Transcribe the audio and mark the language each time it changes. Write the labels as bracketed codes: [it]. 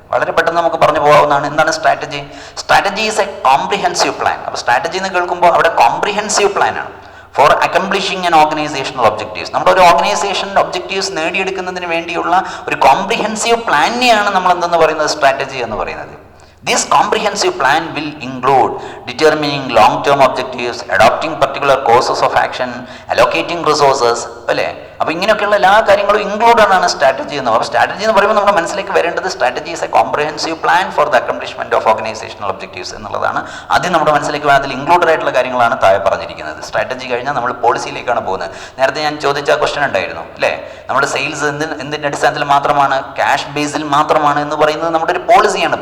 [ml] വളരെ പെട്ടെന്ന് നമുക്ക് പറഞ്ഞു പോകാവുന്നതാണ്. എന്താണ് strategy? [en] Strategy is a comprehensive plan. [ml] അപ്പോൾ സ്ട്രാറ്റജി എന്ന് കേൾക്കുമ്പോൾ അവിടെ കോംപ്രിഹെൻസീവ് പ്ലാനാണ് [en] For accomplishing an organisational objectives. [ml] നമ്മുടെ ഒരു ഓർഗനൈസേഷൻ്റെ ഒബ്ജക്റ്റീവ്സ് നേടിയെടുക്കുന്നതിന് വേണ്ടിയുള്ള ഒരു കോംപ്രിഹെൻസീവ് പ്ലാനിനെയാണ് നമ്മൾ എന്തെന്ന് പറയുന്നത് സ്ട്രാറ്റജി എന്ന് പറയുന്നത്. [en] This comprehensive plan will include determining long-term objectives, adopting particular courses of action, allocating resources, അല്ലേ? [ml] അപ്പോൾ ഇങ്ങനെയൊക്കെയുള്ള എല്ലാ കാര്യങ്ങളും ഇൻക്ലൂഡഡ് ആണ് സ്ട്രാറ്റജി എന്ന് പറയുന്നത്. സ്ട്രാറ്റജി എന്ന് പറയുമ്പോൾ നമ്മുടെ മനസ്സിലേക്ക് വരേണ്ടത് [en] strategy is a comprehensive plan for the accomplishment of organizational objectives [ml] എന്നുള്ളതാണ് ആദ്യം നമ്മുടെ മനസ്സിലേക്ക് അതിൽ ഇൻക്ലൂഡഡ് ആയിട്ടുള്ള കാര്യങ്ങളാണ് താഴെ പറഞ്ഞിരിക്കുന്നത്. സ്ട്രാറ്റജി കഴിഞ്ഞാൽ നമ്മൾ പോളിസിയിലേക്കാണ് പോകുന്നത്. നേരത്തെ ഞാൻ ചോദിച്ച ക്വസ്റ്റൻ ഉണ്ടായിരുന്നു അല്ലേ, നമ്മുടെ സെയിൽസ് എന്തിൻ്റെ അടിസ്ഥാനത്തിൽ മാത്രമാണ്, ക്യാഷ് ബേസിൽ മാത്രമാണ് എന്ന് പറയുന്നത് നമ്മുടെ ഒരു പോളിസിയാണ്.